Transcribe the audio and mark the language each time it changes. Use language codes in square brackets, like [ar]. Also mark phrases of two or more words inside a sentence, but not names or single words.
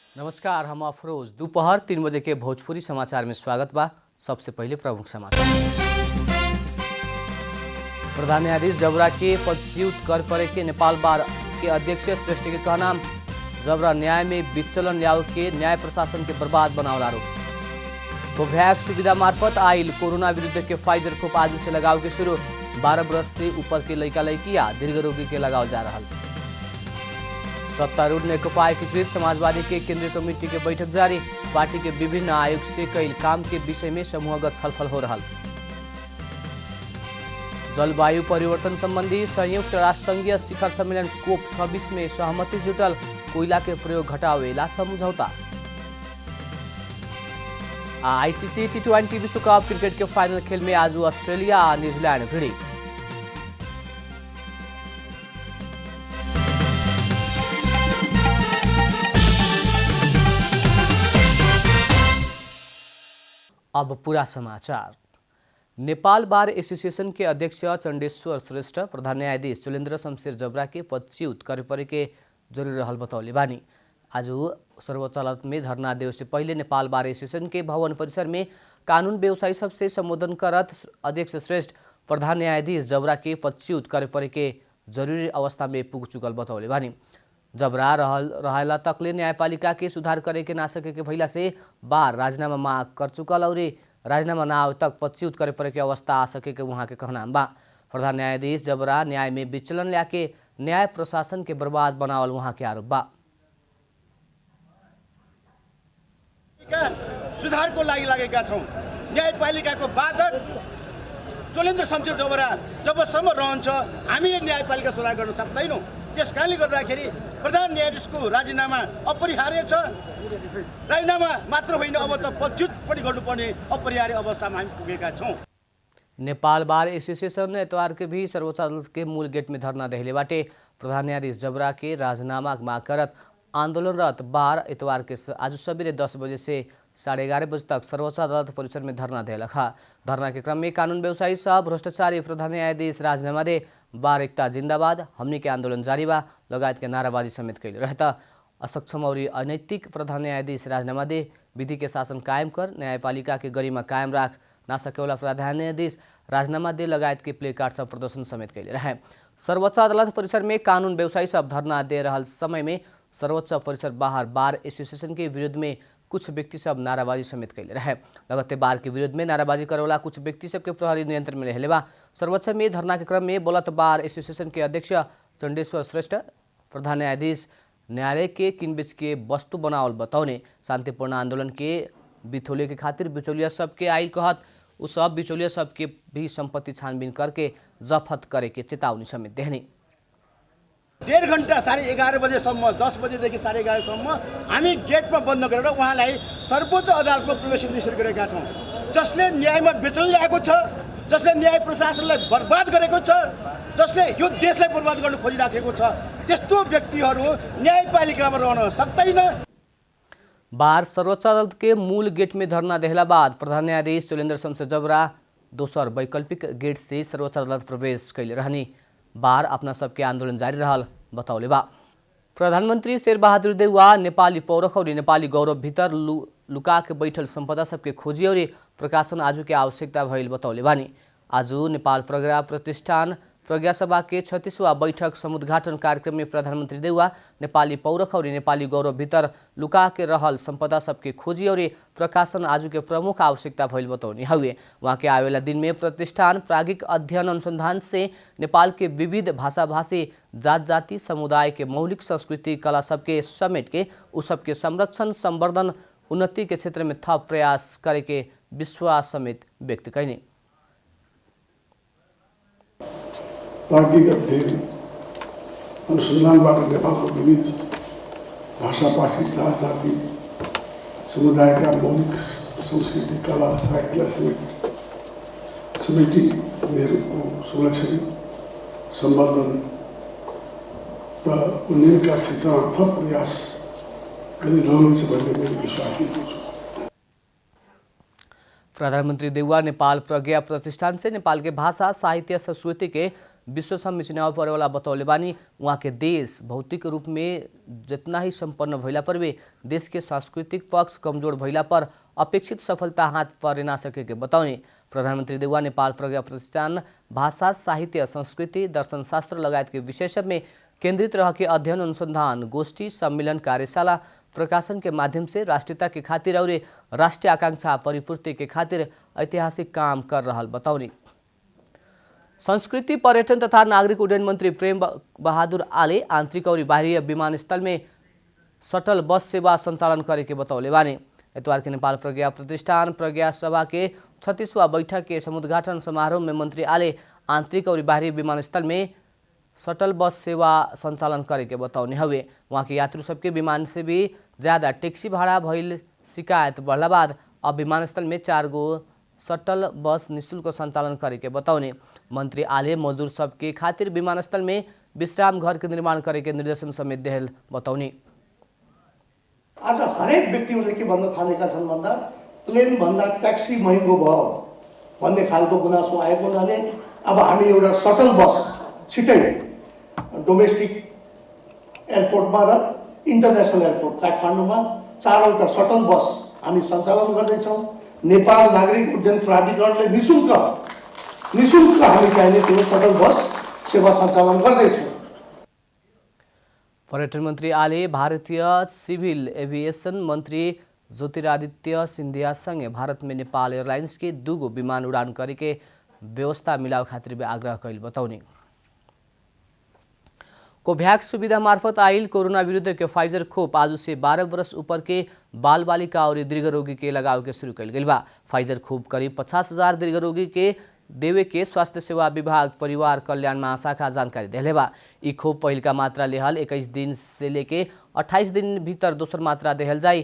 [bho] नमस्कार, हम अफरोज। दोपहर 3 बजे के भोजपुरी समाचार में स्वागत बा। सबसे पहले प्रमुख समाचार। प्रधान न्यायाधीश जबरा के पदच्युत कर परे के नेपाल बार के अध्यक्ष श्रेष्ठ के कहना, जबरा न्याय में विचलन ल्याओ के न्याय प्रशासन के बर्बाद बनावल आरोप। कोभैक्स सुविधा मार्फत आयल कोरोना विरुद्ध के फाइजर खोप आज से लगाव के शुरू। 12 वर्ष से ऊपर के लड़का लड़किया दीर्घ रोगी के लगाव जा रहा। सत्तारूढ़ नेकपा एकीकृत समाजवादी के केंद्रीय कमेटी के बैठक जारी। पार्टी के विभिन्न आयोग से कई काम के विषय में समूहगत छलफल हो रहा। जलवायु परिवर्तन संबंधी संयुक्त राष्ट्र संघीय शिखर सम्मेलन कोप 26 में सहमति जुटल। कोयला के प्रयोग घटावेला समझौता। आईसीसी T20 विश्व कप क्रिकेट के फाइनल खेल में आज ऑस्ट्रेलिया और न्यूजीलैंड भिड़ी। अब पूरा समाचार। नेपाल बार एसोसिएशन के अध्यक्ष चण्डेश्वर श्रेष्ठ प्रधान न्यायाधीश चोलेन्द्र शमशेर जबरा के पदच्युत करे परे के जरूरी रहल बतौले बानी। आज सर्वोच्च अदालत में धरना देवे से पहले नेपाल बार एसोसिएशन के भवन परिसर में कानून व्यवसायी सबसे संबोधन करत अध्यक्ष श्रेष्ठ प्रधान न्यायाधीश जबरा के पदच्युत करे परे के जरूरी अवस्था में पुग चुकल बतौले बानी। जबरा रहेला तकले न्यायपालिका के सुधार करे के ना सके के भइला से बार राजीनामा मांग कर चुकल और राजीनामा ना आवे तक पदच्युत करे परे के अवस्था आ सके के वहाँ के कहना बा। प्रधान न्यायाधीश जबरा न्याय में विचलन ल्याके न्याय प्रशासन के बर्बाद बनावल वहाँ के आरोप बा। [ne] सुधारको लागि लागेका छौं। न्यायपालिकाको बाधक चोलेन्द्र शमशेर जबरा जबसम्म रहन्छ हामीले न्यायपालिका सुधार गर्न सक्दैनौँ। त्यसकारणले गर्दाखेरि प्रधान न्यायाधीशको राजीनामा अपरिहार्य छ। राजीनामा मात्र होइन, अब त पदच्युत पनि गर्नुपर्ने अपरिहार्य अवस्थामा हामी पुगेका छौँ। [bho] नेपाल बार एसोसिएशन इतवार के भी सर्वोच्च अदालत के मूल गेट में धरना देहले बाटे। प्रधान न्यायाधीश जबरा के राजीनामा मांग करत आंदोलनरत बार इतवार के आज सवेरे 10 बजे से 11:30 बजे तक सर्वोच्च अदालत परिसर में धरना देलखा। धरना के क्रम में कानून व्यवसायी सह भ्रष्टाचारी प्रधान न्यायाधीश राजीनामा दे, बार एकता जिंदाबाद, हमनी के आंदोलन जारी बा लगायत के नाराबाजी समेत कैले रहता। असक्षम और अनैतिक प्रधान न्यायाधीश राजीनामा दे, विधि के शासन कायम कर, न्यायपालिका के गरिमा कायम राख, ना सकेवाला प्रधान न्यायाधीश राजीनामा दे लगायत के प्ले कार्ड सब प्रदर्शन समेत कैले रहे। सर्वोच्च अदालत परिसर में कानून व्यवसायी सब धरना दे रहा समय में सर्वोच्च परिसर बाहर बार एसोसिएशन के विरुद्ध में कुछ व्यक्ति सब नाराबाजी समेत कैले रहे। लगते बार के विरुद्ध में नाराबाजी करेवाला कुछ व्यक्ति सब के प्रहरी नियंत्रण में रहले बा। सर्वोच्च में धरना के क्रम में बोलत बार एसोसिएशन के अध्यक्ष चण्डेश्वर श्रेष्ठ प्रधान न्यायाधीश न्यायालय के किनबेच के वस्तु बनावल बतौने, शांतिपूर्ण आंदोलन के बिथोले के खातिर बिचौलिया सबके आयल कहत उ सब बिचौलिया सबके भी संपत्ति छानबीन करके जफत करे के चेतावनी समेत देहने। [ne] 1.5 घण्टा 11:30 बजेसम्म 10 बजेदेखि 11:30 सम्म हामी गेटमा बन्द गरेर उहाँलाई सर्वोच्च अदालतमा प्रवेश निषेध गरेका छौँ। जसले न्यायमा विचलन ल्याएको छ, जसले न्याय प्रशासनलाई बर्बाद गरेको छ, जसले यो देशलाई बर्बाद गर्न खोजिराखेको छ, त्यस्तो व्यक्तिहरू न्यायपालिकामा रहन सक्दैन। [bho] बार सर्वोच्च अदालत के मूल गेट में धरना देहला बाद प्रधान न्यायाधीश चोलेन्द्र शमशेर जबरा दोसर वैकल्पिक गेट से सर्वोच्च अदालत प्रवेश कैले रहनी। बार अपना सबके आंदोलन जारी रहल बतौले बा। प्रधानमंत्री शेरबहादुर देउवा नेपाली पौरख और नेपाली गौरव भीतर लुका के बैठल संपदा सबके खोजी और प्रकाशन आजू के आवश्यकता भइल बतौले बानी। आज नेपाल प्रज्ञा प्रतिष्ठान प्रज्ञा सभा के 36वां बैठक समुद्घाटन कार्यक्रम में प्रधानमंत्री देउवा नेपाली पौरख और नेपाली गौरव भीतर लुका के रहल संपदा सबके खोजी और प्रकाशन आजू के प्रमुख आवश्यकता भइल बतौनी हुए। वहाँ के आवेला दिन में प्रतिष्ठान प्राज्ञिक अध्ययन अनुसंधान से नेपाल के विविध भाषा भाषी जात जाति समुदाय के मौलिक संस्कृति कला सबके समेट के उ सबके संरक्षण संवर्धन उन्नति के क्षेत्र में थप प्रयास करे के विश्वास समेत व्यक्त कैने। [ne] प्राज्ञिक अध्ययन अनुसन्धानबाट नेपालको विविध भाषाभाषी जात जाति समुदायका मौलिक संस्कृति कला साहित्यलाई समेटी उनीहरूको संरक्षण सम्वर्धन र उन्नयनका क्षेत्रमा थप प्रयास गरिरहनेछ भन्ने मैले विश्वास लिएको छु। [bho] प्रधानमंत्री देउवा नेपाल प्रज्ञा प्रतिष्ठान से नेपाल के भाषा साहित्य संस्कृति के विश्व सम्मी चुनाव परेवाला बतौले बानी। वहाँ के देश भौतिक रूप में जितना ही संपन्न भइला पर भी देश के सांस्कृतिक पक्ष कमजोर भइला पर अपेक्षित सफलता हाथ पर ना सकेके बताउने प्रधानमन्त्री देउवा नेपाल प्रज्ञा प्रतिष्ठान भाषा साहित्य संस्कृति दर्शनशास्त्र लगायत के विषय सब में केंद्रित रह के अध्ययन अनुसंधान गोष्ठी सम्मेलन कार्यशाला प्रकाशन के माध्यम से राष्ट्रीयता के खातिर और राष्ट्रीय आकांक्षा परिपूर्ति के खातिर ऐतिहासिक काम कर रहल बताउने संस्कृति पर्यटन तथा नागरिक उड्डयन मंत्री प्रेम बहादुर आले आंतरिक और बाह्य विमानस्थल में [en] shuttle bus [bho] सेवा संचालन करे के बतौले बानी। इतवार के नेपाल प्रज्ञा प्रतिष्ठान प्रज्ञा सभा के 36वां बैठक के समुद्घाटन समारोह में मंत्री आले आंतरिक और बाहरी विमानस्थल में [en] shuttle bus [bho] सेवा संचालन करे के बताउने हवे। वहाँ के यात्रु सबके विमान से भी ज्यादा टैक्सी भाड़ा भइल शिकायत बढ़ला बाद अब विमानस्थल में 4 गो [en] shuttle bus [bho] निःशुल्क संचालन करे के बताउने मंत्री आले मजदूर सबके खातिर विमानस्थल में विश्राम घर के निर्माण करे के निर्देशन समेत देहल बताउने। [ne] आज हरेक व्यक्तिहरूले के भन्न थालेका छन् भन्दा प्लेन भन्दा ट्याक्सी महँगो भयो भन्ने खालको गुनासो आएको हुनाले अब हामी एउटा [en] shuttle bus [ne] छिटै [en] domestic airportमा [ne] र [en] international airport [ne] काठमाडौँमा 4वटा [en] shuttle bus [ne] हामी सञ्चालन गर्दैछौँ। नेपाल नागरिक उड्डयन प्राधिकरणले निःशुल्क हामी चाहिने त्यो [en] shuttle bus [ne] सेवा सञ्चालन गर्दैछौँ। [bho] पर्यटन मंत्री आले भारतीय [en] civil aviation [bho] मंत्री ज्योतिरादित्य सिंधिया संगे भारत में नेपाल एयरलाइंस के 2 गो विमान उड़ान करे के व्यवस्था मिलाव खातिर भी आग्रह कैल बताउने। कोभ्याक्स सुविधा मार्फत आइल कोरोना विरुद्ध के फाइजर खोप आज से 12 वर्ष ऊपर के बाल बालिका और दीर्घ रोगी के लगाव के शुरू कैल गई बा। फाइजर खोप करीब 50,000 दीर्घ रोगी के देवे के स्वास्थ्य सेवा विभाग परिवार कल्याण महाशाखा जानकारी देले बा। ई खोप पहिल का मात्रा लेहल 21 दिन से लेके 28 दिन भीतर दोसर मात्रा देहल जाई।